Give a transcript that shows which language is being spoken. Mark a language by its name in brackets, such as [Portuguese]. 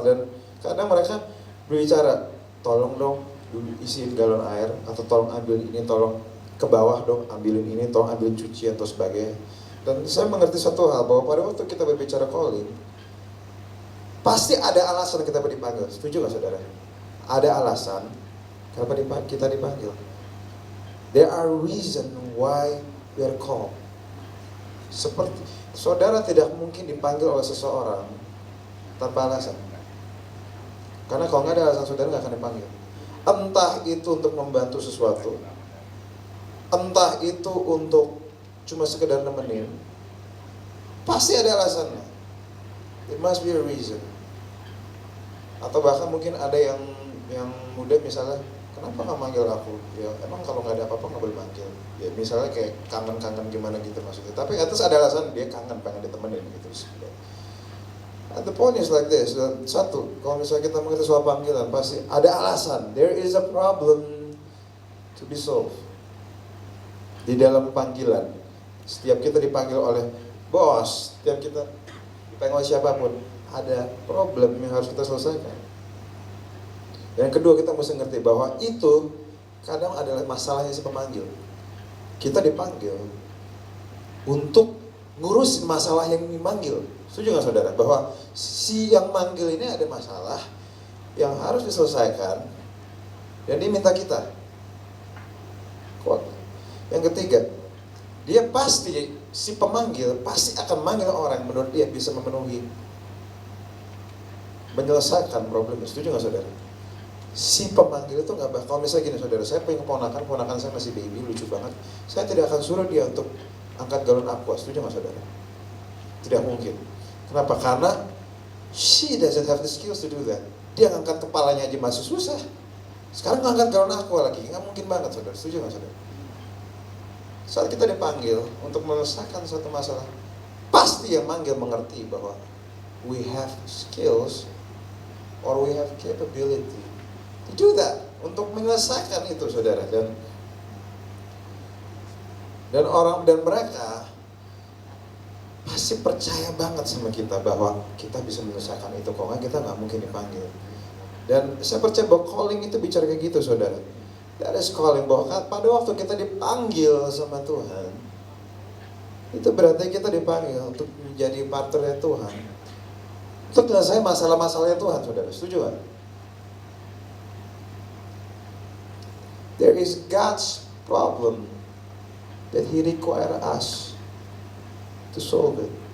[Indonesian] Dan kadang mereka berbicara, tolong dong isiin galon air. Atau tolong ambil ini, tolong ke bawah dong ambilin ini, tolong ambilin cucian atau sebagainya. Dan saya mengerti satu hal, bahwa pada waktu kita berbicara calling, pasti ada alasan kita dipanggil. Setuju gak saudara? Ada alasan kenapa kita dipanggil. [English] There are reason why we are called. [Indonesian] Seperti saudara tidak mungkin dipanggil oleh seseorang tanpa alasan. Karena kalau nggak ada alasan, saudara nggak akan dipanggil. Entah itu untuk membantu sesuatu, entah itu untuk cuma sekedar nemenin, pasti ada alasannya. [English] It must be a reason. [Indonesian] Atau bahkan mungkin ada yang muda misalnya, kenapa nggak manggil aku? Ya emang kalau nggak ada apa-apa nggak boleh manggil. Ya misalnya kayak kangen-kangen gimana gitu maksudnya. Tapi atas ada alasan dia kangen, pengen ditemenin gitu. [English] And the point is like this. [Indonesian] Satu, kalau misalnya kita mengerti soal panggilan, pasti ada alasan. [English] There is a problem to be solved. [Indonesian] Di dalam panggilan, setiap kita dipanggil oleh bos, setiap kita dipanggil oleh siapapun, ada problem yang harus kita selesaikan. Yang kedua, kita mesti ngerti bahwa itu kadang adalah masalahnya si pemanggil. Kita dipanggil untuk ngurusin masalah yang dimanggil. Setuju nggak saudara? Bahwa si yang manggil ini ada masalah yang harus diselesaikan dan dia minta kita. Kuat. Yang ketiga, dia pasti, si pemanggil pasti akan manggil orang menurut dia bisa menyelesaikan problem. Setuju nggak saudara? Si pemanggil itu nggak bakal, misalnya gini saudara, saya punya keponakan saya masih baby, lucu banget. Saya tidak akan suruh dia untuk angkat galon aqua. Setuju nggak saudara? Tidak mungkin. Kenapa? Karena [English] she doesn't have the skills to do that. [Indonesian] Dia ngangkat kepalanya aja masih susah. Sekarang ngangkat galon aqua lagi, nggak mungkin banget saudara. Setuju nggak saudara? Saat kita dipanggil untuk menyelesaikan suatu masalah, pasti yang manggil mengerti bahwa [English] we have skills or we have capability to do that, [Indonesian] untuk menyelesaikan itu saudara. Dan orang dan mereka pasti percaya banget sama kita bahwa kita bisa menyelesaikan itu. Kalau nggak, kita nggak mungkin dipanggil. Dan saya percaya bahwa calling itu bicara kayak gitu saudara. [English] That is calling, [Indonesian] bahwa pada waktu kita dipanggil sama Tuhan, itu berarti kita dipanggil untuk menjadi partnernya Tuhan, untuk menyelesaikan masalah-masalahnya Tuhan saudara. Setuju nggak? [English] There is God's problem that He require us to solve it.